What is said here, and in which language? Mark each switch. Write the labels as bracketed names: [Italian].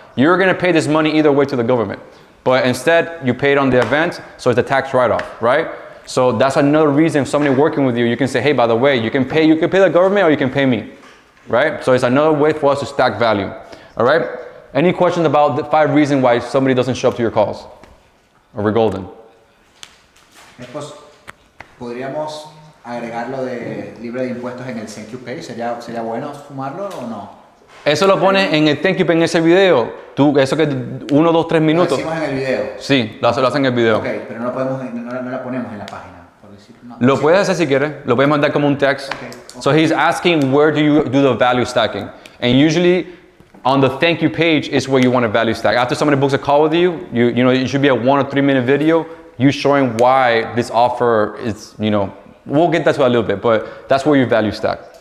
[English] You're gonna pay this money either way to the government. But instead you pay it on the event, so it's a tax write-off, right? So that's another reason if somebody working with you, you can say, hey, by the way, you can pay the government or you can pay me, right? So it's another way for us to stack value, all right? Any questions about the 5 reasons why somebody doesn't show up to your calls? Or we're golden? [Spanish] Pues, ¿podríamos agregar lo de libre de impuestos en el thank you page? ¿Sería bueno sumarlo o no? Eso lo pones en el thank you en ese video. Eso que 1, 2, 3 minutos. Lo decimos en el video. Sí, lo hacen en el video. Ok, pero no la ponemos en la página, por decirlo. No. Lo puedes hacer si quieres. Lo puedes mandar como un text. [English] Okay. So he's asking where do you do the value stacking? And usually on the thank you page is where you want to value stack. After somebody books a call with you, you know, it should be a 1 or 3 minute video, you showing why this offer is, you know, we'll get that to a little bit, but that's where you value stack.